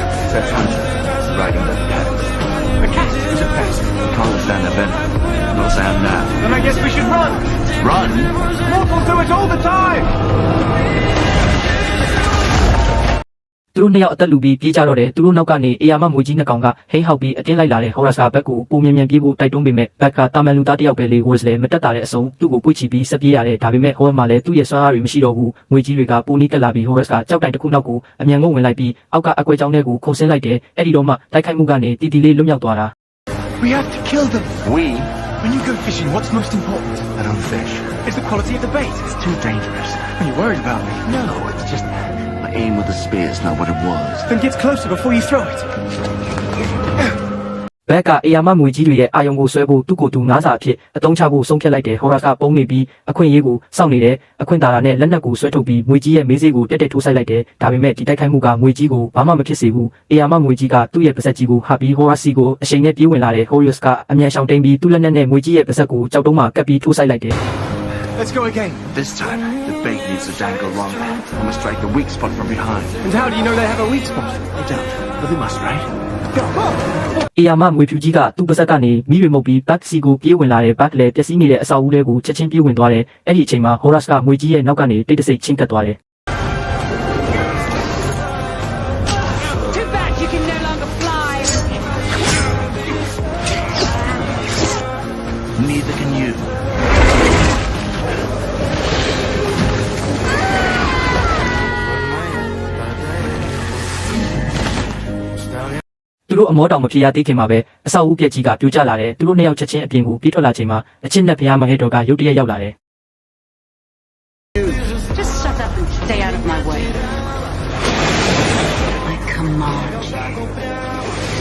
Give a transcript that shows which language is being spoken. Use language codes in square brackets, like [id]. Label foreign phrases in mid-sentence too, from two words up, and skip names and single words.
[en] says hunter, riding the cat. The cat is a pest. Can't stand the venom. Not sound now. Then I guess we should run. Run? Mortals do it all the time. [my] သူတို့နှစ်ယောက်အသက်လူပြီးပြေးကြတော့တယ်သူတို့နောက်ကနေအေယာမမွေကြီးနှစ်ကောင်ကဟိန်းဟောက်ပြီးအတင်းလိုက်လာတဲ့ဟော်ရစ်ကဘက်ကိုပုံမြင်ပြေးဖို့တိုက်တွန်းပေမဲ့ဘက်ကတာမန်လူသားတစ်ယောက်ပဲလေဝစ်စလဲမတက်တာတဲ့အစုံသူ့ကိုပွေ့ချီပြီးဆက်ပြေးရတယ်ဒါပေမဲ့ဟော်ရစ်မှာလည်းသူ့ရဲ့စွမ်းအားတွေမရှိတော့ဘူးငွေကြီးတွေကပိုနီးတက်လာပြီးဟော်ရစ်ကကြောက်တိုင်တစ်ခုနောက်ကိုအမြန်ငုံဝင်လိုက်ပြီးအောက်ကအကွဲကြောင်းထဲကိုခုန်ဆင်းလိုက်တယ်အဲ့ဒီတော့မှတိုက်ခိုက်မှုကနေတီတီလေးလွတ်မြောက်သွားတာ [en] We have to kill them. We? When you go fishing, what's most important? I don't fish. Is the quality of the bait. It's too dangerous. Are you worried about me? No, it's just my aim with the spear is not what it was. Then get closer before you throw it. [my] ဘက်ကအေယာမမွေကြီးတွေရဲ့အာယုံကိုဆွဲဖို့သူ့ကိုယ်သူနားစာအဖြစ်အတုံးချဖို့ဆုံးဖြတ်လိုက်တယ်ဟော်ရစ်ကပုံနေပြီးအခွင့်အရေးကိုစောင့်နေတယ်အခွင့်သာရနဲ့လက်နက်ကိုဆွဲထုတ်ပြီးမွေကြီးရဲ့မေးစေးကိုတက်တက်ထိုးဆိုင်လိုက်တယ်ဒါပေမဲ့ဒီတိုက်ခိုက်မှုကမွေကြီးကိုဘာမှမဖြစ်စေဘူးအေယာမမွေကြီးကသူ့ရဲ့ပါဇက်ကြီးကိုဟာပြီးဟော်ရစ်စီကိုအချိန်နဲ့ပြေးဝင်လာတဲ့ဟော်ရစ်ကအမြန်ရှောင်တိန်ပြီးသူ့လက်နက်နဲ့မွေကြီးရဲ့ပါဇက်ကိုကြောက်တုံးမှကပ်ပြီးထိုးဆိုင်လိုက်တယ် [en] Let's go again. This time, the bait needs to dangle longer. I must strike the weak spot from behind. And how do you know they have a weak spot? I don't, but they must, right? Go. [my] အေယာမမွေဖြူကြီးကသူ့ပါဇက်ကနေမိတွေမုတ်ပြီးဘက်စီကိုပြေးဝင်လာတဲ့ဘက်လည်းပျက်စီးနေတဲ့အဆောက်အဦတွေကိုချက်ချင်းပြေးဝင်သွားတယ်အဲ့ဒီအချိန်မှာဟော်ရစ်ကမွေကြီးရဲ့နောက်ကနေတိတ်တဆိတ်ချင်းကပ်သွားတယ် [en] Too bad you can no longer fly. Neither can you. [my] သူတို့အမောတောင်မဖြစ်ရသေးခင်မှာပဲအဆောက်အဦပြက်ကြီးကပြိုကျလာတယ်သူတို့နှစ်ယောက်ချက်ချင်းအပြင်ကိုပြေးထွက်လာချိန်မှာအချင်းနဲ့ဖျားမဟဲတော်ကရုတ်တရက်ရောက်လာတယ် [en] Just shut up and stay out of my way. I command you.